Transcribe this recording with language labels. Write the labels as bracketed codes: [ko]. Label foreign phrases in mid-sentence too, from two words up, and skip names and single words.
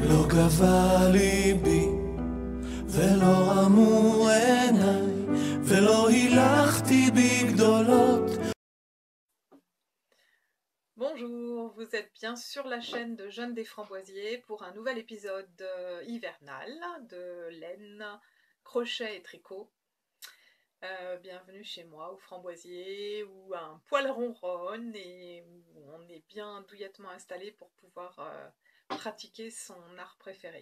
[he] גבה ליבי ולא רמו עיניי ולא הילכתי בגדולות. [fr] Bonjour, vous êtes bien sur la chaîne de Jeanne des Framboisiers pour un nouvel épisode hivernal de laine, crochet et tricot. Bienvenue chez moi au Framboisier où un poil ronronne et où on est bien douillettement installé pour pouvoir pratiquer son art préféré.